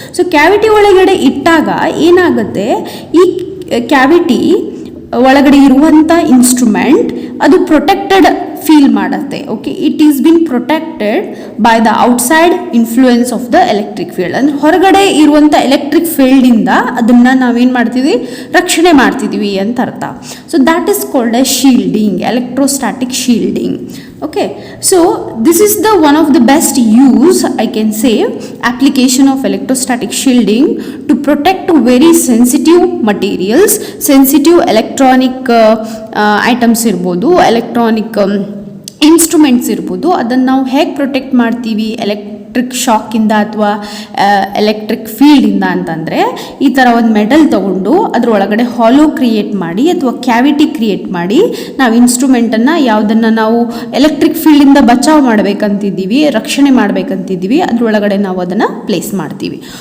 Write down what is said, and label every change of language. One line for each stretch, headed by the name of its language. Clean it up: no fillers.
Kannada: So cavity ಒಳಗಡೆ ಇಟ್ಟಾಗ ಏನಾಗುತ್ತೆ, ಈ ಕ್ಯಾವಿಟಿ ಒಳಗಡೆ ಇರುವಂಥ ಇನ್ಸ್ಟ್ರೂಮೆಂಟ್ ಅದು ಪ್ರೊಟೆಕ್ಟೆಡ್ ಫೀಲ್ ಮಾಡುತ್ತೆ.
English: Okay, it is been protected by the outside influence of the electric field.
Kannada: ಅಂದರೆ ಹೊರಗಡೆ ಇರುವಂಥ ಎಲೆಕ್ಟ್ರಿಕ್ ಫೀಲ್ಡಿಂದ ಅದನ್ನು ನಾವೇನು ಮಾಡ್ತೀವಿ, ರಕ್ಷಣೆ ಮಾಡ್ತಿದ್ದೀವಿ ಅಂತ ಅರ್ಥ.
English: So that is called a shielding, electrostatic shielding. Okay, so this is the one of the best use, I can say, application of electrostatic shielding to protect very sensitive materials, sensitive electronic items
Kannada: ಇರ್ಬೋದು, electronic instruments ಇರ್ಬೋದು. ಅದನ್ನು ನಾವು ಹೇಗೆ protect ಮಾಡ್ತೀವಿ electric ಶಾಕಿಂದ ಅಥವಾ electric ಫೀಲ್ಡಿಂದ ಅಂತಂದರೆ, ಈ ಥರ ಒಂದು ಮೆಟಲ್ ತೊಗೊಂಡು ಅದ್ರ ಒಳಗಡೆ ಹಾಲೋ ಕ್ರಿಯೇಟ್ ಮಾಡಿ ಅಥವಾ ಕ್ಯಾವಿಟಿ ಕ್ರಿಯೇಟ್ ಮಾಡಿ ನಾವು ಇನ್ಸ್ಟ್ರೂಮೆಂಟನ್ನು, ಯಾವುದನ್ನು ನಾವು ಎಲೆಕ್ಟ್ರಿಕ್ ಫೀಲ್ಡಿಂದ ಬಚಾವ್ ಮಾಡಬೇಕಂತಿದ್ದೀವಿ, ರಕ್ಷಣೆ ಮಾಡಬೇಕಂತಿದ್ದೀವಿ, ಅದರೊಳಗಡೆ ನಾವು ಅದನ್ನು ಪ್ಲೇಸ್ ಮಾಡ್ತೀವಿ.